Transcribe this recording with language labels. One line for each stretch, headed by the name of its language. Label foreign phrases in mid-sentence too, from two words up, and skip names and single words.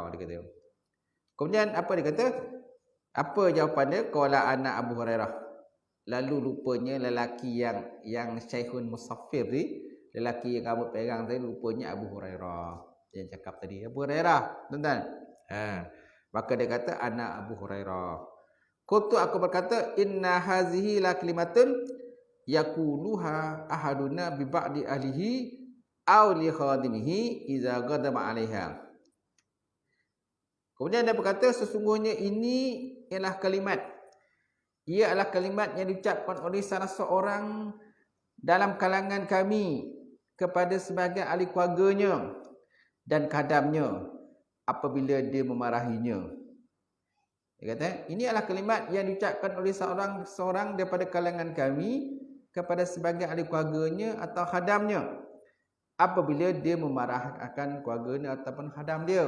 Malay: Dia kata. Kemudian apa dia kata? Apa jawapan dia? Qala anak Abu Hurairah. Lalu rupanya lelaki yang
Arabic: شيخ مسافر
Malay: ni, lelaki yang rambut perang tadi, rupanya Abu Hurairah. Yang cakap tadi Abu Hurairah, tuan-tuan. Maka dia kata anak Abu Hurairah. Qultu, aku berkata,
Arabic: إن هذه لكلمة يقولها أحدنا ببعض أهله أو لخادمه إذا غضب عليها.
Malay: Kemudian dia berkata, sesungguhnya ini ialah kalimat. Ia adalah kalimat yang diucapkan oleh salah seorang dalam kalangan kami kepada sebahagian ahli keluarganya dan khadamnya apabila dia memarahinya. Dia kata, ini adalah kalimat yang diucapkan oleh seorang daripada kalangan kami kepada sebahagian ahli keluarganya atau khadamnya apabila dia memarahkan keluarganya ataupun khadam dia.